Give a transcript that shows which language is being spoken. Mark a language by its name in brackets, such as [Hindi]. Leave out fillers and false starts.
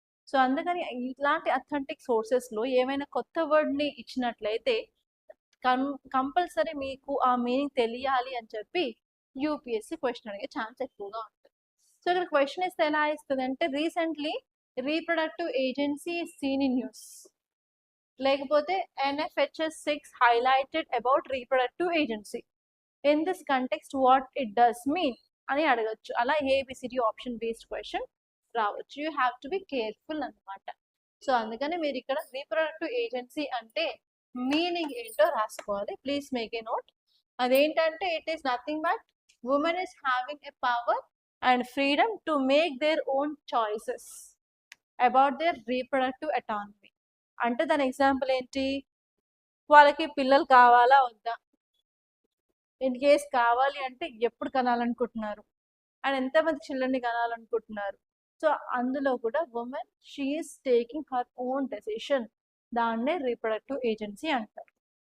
[Telugu] So అందుకని ఇట్లాంటి authentic sources లో ఏమైనా కొత్త వర్డ్ ని ఇచ్చినట్లయితే కంపల్సరీ మీకు ఆ మీనింగ్ తెలియాలి అని చెప్పి యూపీఎస్సీ క్వశ్చన్ అడిగే ఛాన్స్ ఎక్కువగా ఉంటుంది. సో ఇక్కడ క్వశ్చన్ ఇస్తే ఎలా ఇస్తుంది అంటే [English] recently reproductive agency seen in news, [Telugu] లేకపోతే [English] NFHS 6 highlighted about reproductive agency. In this context, what it does mean [Telugu] అని అడగచ్చు. అలా ఏబిసిడి ఆప్షన్ బేస్డ్ క్వశ్చన్ రావచ్చు. [English] you have to be careful [Telugu] అనమాట. సో అందుకని మీరు ఇక్కడ రీప్రొడక్టివ్ ఏజెన్సీ అంటే మీనింగ్ ఏంటో రాసుకోవాలి. [English] Please make a note. [Telugu] అదేంటంటే [English] It is nothing but women is having a power and freedom to make their own choices about their reproductive autonomy. [Telugu] అంటే దాని ఎగ్జాంపుల్ ఏంటి, వాళ్ళకి పిల్లలు కావాలా వద్దా, ఇన్ కేస్ కావాలి అంటే ఎప్పుడు కనాలనుకుంటున్నారు అండ్ ఎంతమంది చిల్డ్రన్ని కనాలనుకుంటున్నారు. సో అందులో కూడా [English] women she is taking her own decision, [Telugu] దాన్నే రీప్రొడక్టివ్ ఏజెన్సీ అంటారు.